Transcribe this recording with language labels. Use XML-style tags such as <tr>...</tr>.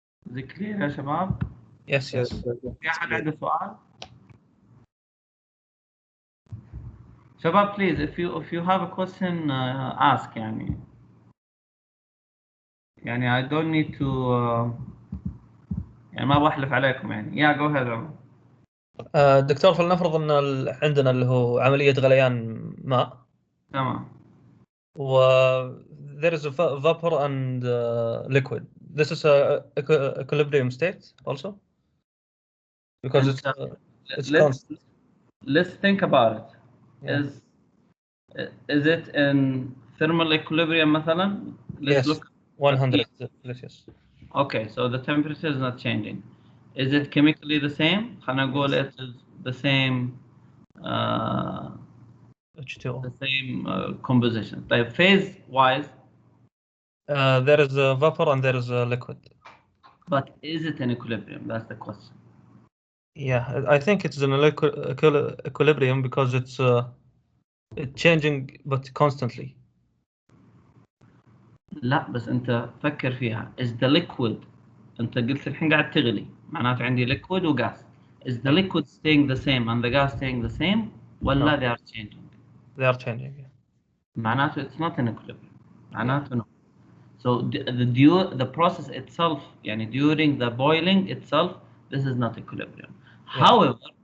<en>Is it clear</en> <ar>يا شباب؟</ar> <en>Yes.</en> <ar>في أحد عنده سؤال؟ شباب,</ar> <en>please, if you have a question, ask.</en> <ar>يعني</ar> <en>I don't need to</en> <ar>يعني ما بحلف عليكم يعني.</ar> <en>Yeah, go ahead.</en> <ar>دكتور, فلنفرض ان عندنا اللي هو عملية غليان ماء. تمام.</ar> <en>و there is a vapor and liquid. This is a equilibrium state also, because it's constant. Let's think about it. Yeah. Is it in thermal equilibrium مثلا? Let's look. 100 Celsius. Okay, so the temperature is not changing. Is it chemically the same?</en> <ar>خلينا نقول</ar> <en>it is the same H2O. the same composition.</en> <ar>طيب</ar> <en>phase wise, there is a vapor and there is a liquid. but is it in equilibrium? That's the question. Yeah, I think it's in equilibrium because it's changing but constantly.</en> <ar>لا, بس انت فكر فيها.</ar> <en>Is the liquid,</en> <ar>انت قلت الحين قاعد تغلي, معناته عندي liquid و gas.</ar> <en>Is the liquid staying the same and the gas staying the same,</en> <ar>ولا</ar> <en>they are changing? They are changing. Yeah.</en> <ar>معناته</ar> <en>it's not in equilibrium.</en> <ar>معناته no.</ar> <en>So the process itself,</en> <ar>يعني</ar> <en>during the boiling itself, this is not equilibrium. Yeah.</en>